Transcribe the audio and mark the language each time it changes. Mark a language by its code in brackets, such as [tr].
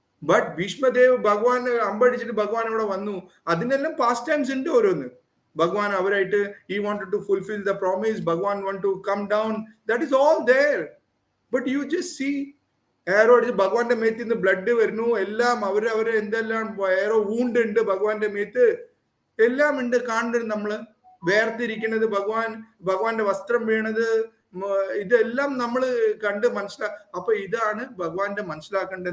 [ml] But ഭീഷ്മദേവ് ഭഗവാൻ അമ്പടിച്ചിട്ട് ഭഗവാൻ അവിടെ വന്നു. അതിനെല്ലാം പാസ്റ്റ് ടൈംസ് ഉണ്ട് ഓരോന്ന്. ഭഗവാൻ അവരായിട്ട് [en] he wanted to fulfill the promise, Bhagavan want to come down, that is all there. But you just see [ml] ഏറോ അടിച്ച് ഭഗവാന്റെ മേത്തിൽ നിന്ന് ബ്ലഡ് വരുന്നു, എല്ലാം അവര് എന്തെല്ലാം ഏറോ വൂണ്ട് ഉണ്ട് ഭഗവാന്റെ മേത്ത്, എല്ലാം ഉണ്ട് കാണുന്നത്. നമ്മള് വേർതിരിക്കുന്നത്, ഭഗവാന്റെ വസ്ത്രം വീണത്, ഇതെല്ലാം നമ്മൾ കണ്ട് അപ്പൊ ഇതാണ് ഭഗവാന്റെ മനസ്സിലാക്കേണ്ടത്.